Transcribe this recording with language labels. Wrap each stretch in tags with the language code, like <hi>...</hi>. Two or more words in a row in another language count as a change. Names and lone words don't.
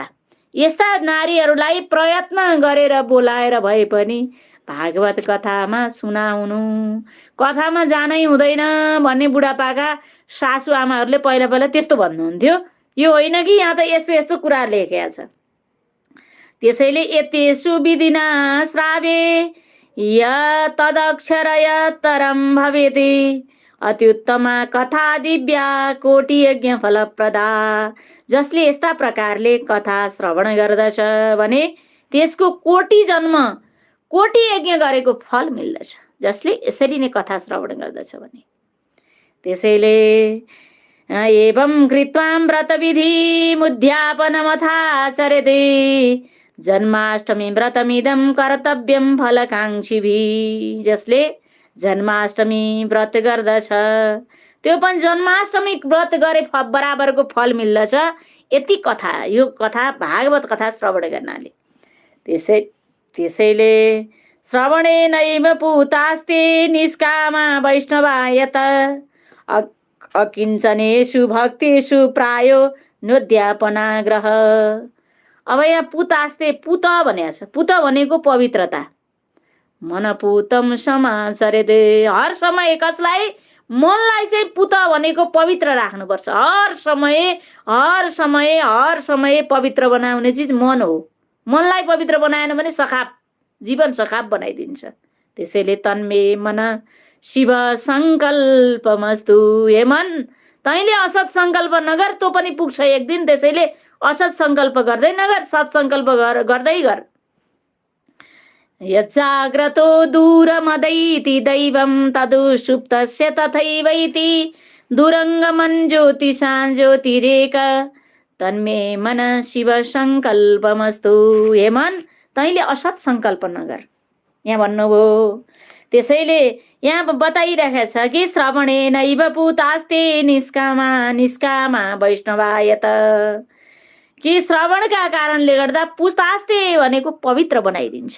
<ne>यस्ता नारीहरूलाई प्रयत्न गरेर बोलाएर भए पनि भागवत कथामा सुनाउनु। कथामा जानै हुँदैन भन्ने बुढापाका सासु आमाहरूले पहिला पहिला त्यस्तो भन्नुहुन्थ्यो। यो होइन कि यहाँ त यस्तो यस्तो कुरा लेखेको छ।</ne> <sa>त्यसैले एतेषु विधिना श्रावे य तदक्षर यत्तरं भवेति अत्युत्तमा कथा दिव्या कोटि यज्ञ फलप्रदा।</sa> <ne>जसले यस्ता प्रकारले कथा श्रवण गर्दछ भने त्यसको कोटि जन्म, कोटि यज्ञ गरेको फल मिल्दछ। जसले यसरी नै कथा श्रवण गर्दछ भने।</ne> <sa>त्यसैले एवं कृत्वा व्रतविधि मुद्यापनमथाचर्यते जन्माष्टमी व्रतमिदं कर्तव्यं फलकाङ्क्षिभिः।</sa> <ne>जसले जन्माष्टमी व्रत गर्दछ त्यो पनि जन्माष्टमी व्रत गरे बराबरको फल मिल्दछ। यति कथा, यो कथा भागवत कथा श्रवण गर्नाले।</ne> <sa>त्यसैले श्रवणेनैव पूतास्ते निष्कामा वैष्णवायत अकिञ्चनेषु भक्तेषु प्रायो नोद्यापनाग्रह।</sa> <ne>अब यहाँ पुतास्ते, पुत भनेको छ। पुत भनेको पवित्रता।</ne> <sa>मनपूतम समाचरेत्,</sa> <ne>हर समय कसलाई, मनलाई चाहिँ पुत भनेको पवित्र राख्नुपर्छ। हर समय पवित्र बनाउने चिज मन हो। मनलाई पवित्र बनाएन भने सखाप, जीवन सखाप बनाइदिन्छ।</ne> <sa>त्यसैले तन्मे मन शिव संकल्पमस्तु।</sa> <ne>हे मन, तैँले असत संकल्प नगर, तँ पनि पुग्छ एक दिन। त्यसैले असत संकल्प गर्दै नगर, सत् संकल्प गर्दै गर।</ne> <sa>यज्जाग्रतो दूरमदैति दैवं तदुसुप्तस्य तथैवैति दुरङ्गमन् ज्योतिषां ज्योतिरेक तन्मे मन शिव संकल्पमस्तु।</sa> <ne>हे मन, तैँले असत संकल्प नगर, यहाँ भन्नुभयो। त्यसैले यहाँ बताइरहेको छ कि</ne> <sa>श्रवणेनैव पूतास्ते निष्कामा वैष्णवायत,</sa> <ne>कि श्रवणका कारणले गर्दा पूतास्ते भनेको पवित्र बनाइदिन्छ।</ne>